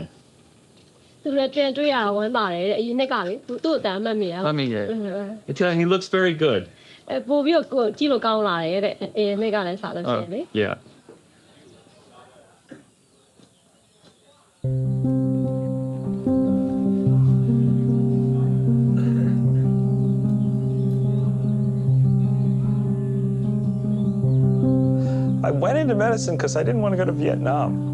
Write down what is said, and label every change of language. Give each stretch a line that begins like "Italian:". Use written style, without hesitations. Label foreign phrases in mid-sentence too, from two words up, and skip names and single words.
Burmese: သူလည်းပြန်တွေ့ရတာဝမ်းပါတယ်တဲ့အရင်နှစ်ကလေသူ့အတမ်းမှတ်မိရ မှတ်မိရဲ့
English: He looks very good.
Burmese: ပို့ပြီးတော့ကြည့်လို့ကောင်းလာတယ်တဲ့အရင်နှစ်ကလည်းစားလို့ရှိရင်လေ
English: Yeah. I went into medicine because I didn't want to go to Vietnam.